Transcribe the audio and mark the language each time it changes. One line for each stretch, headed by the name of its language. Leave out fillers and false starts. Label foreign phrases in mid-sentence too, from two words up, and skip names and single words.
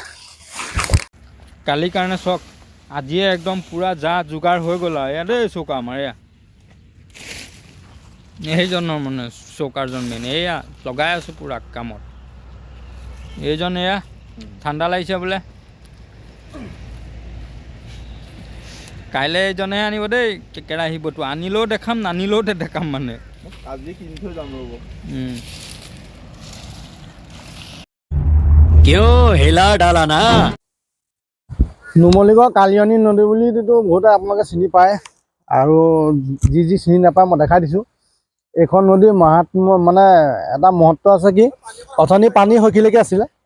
Assamese: কালিৰ কাৰণে চাওক আজিয়ে একদম পূৰা যা যোগাৰ হৈ গ'ল আৰু এয়া দেই চৌকা আমাৰ এয়া এইজনৰ মানে চৌকাৰজন মেইন এয়া লগাই আছোঁ পূৰা কামত এইজন এয়া ঠাণ্ডা লাগিছে বোলে কাইলৈ এইজনে আনিব দেই কেৰাহীবটো আনিলেও দেখাম নানিলেও দেখাম মানে আজি কিনি থৈ যাম ৰ'ব
Hindi: क्यों हिला डाला ना
Assamese: নুমলীগড় কালিয়নী নদী বুলিতো বহুতে আপোনালোকে চিনি পায় আৰু যি চিনি নাপায় মই দেখাই দিছোঁ এইখন নদীৰ মাহাত্ম্য মানে এটা মহত্ব আছে কি অথনি পানী সখিলৈকে আছিলে